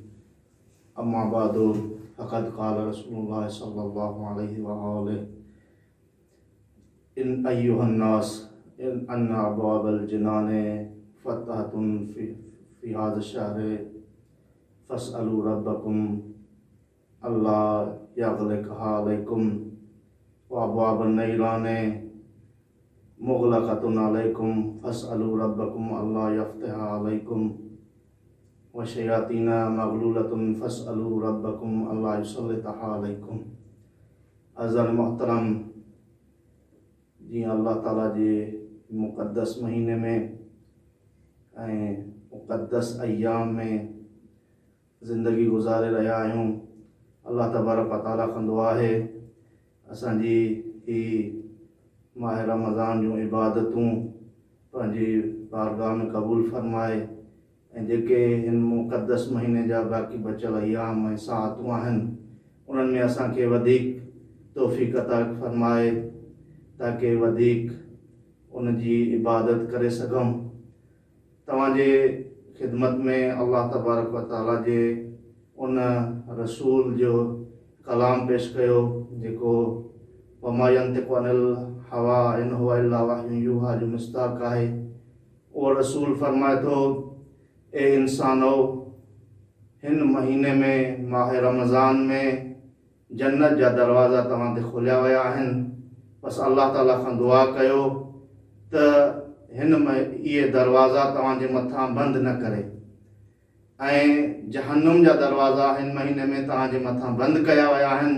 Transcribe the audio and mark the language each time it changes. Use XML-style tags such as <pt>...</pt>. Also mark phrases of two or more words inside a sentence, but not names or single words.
<ar>أما بعد، فقد قال رسول الله صلى الله عليه وآله: إن أيها الناس أن أبواب الجنان فتحت في هذا الشهر فاسألوا ربكم الله يغلقها عليكم، وأبواب النيران مغلقة عليكم فاسألوا ربكم الله يفتحها عليكم، وشياطين مغلولة فاسألوا ربكم الله يسلطها عليكم.</ar> <sd>अज़र मोहतरम जी, अल्लाह ताला जे मुक़द्दस महीने में ऐं मुक़द्दस अय्याम में ज़िंदगी गुज़ारे रहिया आहियूं।</sd> <ar>الله تبارك وتعالى</ar> <sd>कंदो आहे असांजी ही माह रमज़ान जूं इबादतूं पंहिंजी बारगाह में क़बूल फरमाए, ऐं जेके हिन मुक़द्दस महीने जा बाक़ी बचियल अय्याम ऐं साअतूं आहिनि उन्हनि में असांखे वधीक तौफ़ीक़ अता फरमाए ताकि वधीक उन जी इबादत करे सघूं। तव्हांजे ख़िदमत में</sd> <ar>الله تبارك وتعالى</ar> <sd>जे उन रसूल जो कलाम पेश कयो जेको</sd> <ar>وما ينطق عن الهوى إن هو إلا وحي يوحى</ar> <sd>जो मिस्ताक आहे। उहो रसूल फरमाए थो, ए इंसानो, हिन महीने में माह रमज़ान में जन्नत जा दरवाज़ा तव्हां ते खोलिया विया आहिनि। बसि अल्लाह ताला खां दुआ कयो त हिन इहे दरवाज़ा तव्हांजे मथां बंदि न करे, ऐं जहन्नुम जा दरवाज़ा हिन महीने में तव्हांजे मथां बंदि कया विया आहिनि।</sd>